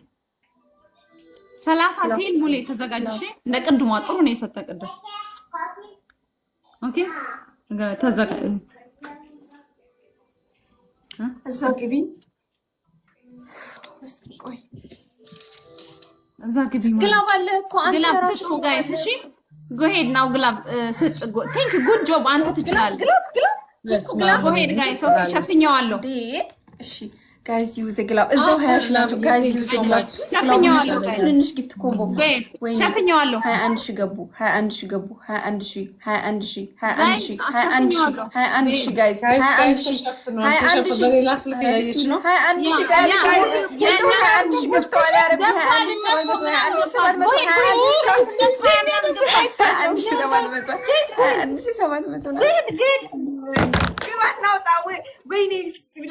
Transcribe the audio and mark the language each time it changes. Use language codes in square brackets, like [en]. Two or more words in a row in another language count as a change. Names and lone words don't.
[am] 30 ሲል ሙሌ ተዘጋጅሽ። እንደ ቅድሟ ጥሩ ነው የሰጠ ቅድም። ኦኬ ተዘጋጅ። እዛ ግቢ እስኪ ቆይ እዛ ግቢ ግላብ አለ እኮ አንተ ራስህ ነው ጋይስ። እሺ [en] go ahead now [am] ግላብ ስጭ። [en] thank you good job [am] አንተ ትችላለህ። ግላብ [en] go ahead guys [am] ኦኬ ሸፍኛዋለሁ። እሺ [en] guys use a glove [am] እዛው ሃያሽ ናቸው [en] guys use a glove [am] ሸፍኛዋለሁ። ትንሽ ጊፍት ኮምቦ ወይ ሸፍኛዋለሁ። 21 ሺህ ገቡ 21 ሺህ ገቡ 21 ሺህ 21 ሺህ 21 ሺህ 21 ሺህ guys 21 ሺህ 21 ሺህ በሌላ ስልክ ያየች ነው 21 ሺህ guys 21 ሺህ ገብተዋል። ያረብ 21 ሺህ 700 ግባና ወጣ ወይኔ ቢስሚላ